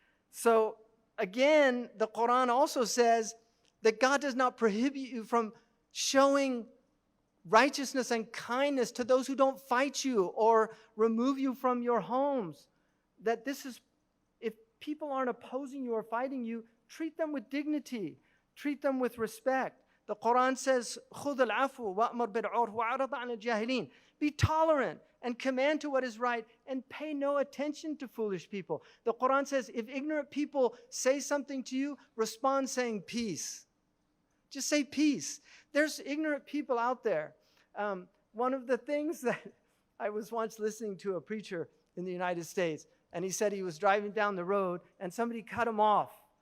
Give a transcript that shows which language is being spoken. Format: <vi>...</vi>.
<en>So again, the Quran also says that God does not prohibit you from showing righteousness and kindness to those who don't fight you or remove you from your homes. That this is, if people aren't opposing you or fighting you, treat them with dignity. Treat them with respect. The Quran says,</en> <ar>خُذُ الْعَفْوَ وَأْمُرْ بِالْعُرْفِ وَأَعْرِضْ عَنِ الْجَاهِلِينَ.</ar> <en>Be tolerant and command to what is right and pay no attention to foolish people. The Quran says, if ignorant people say something to you, respond saying peace. Just say peace. There's ignorant people out there. One of the things that I was once listening to a preacher in the United States, and he said he was driving down the road and somebody cut him off.</en>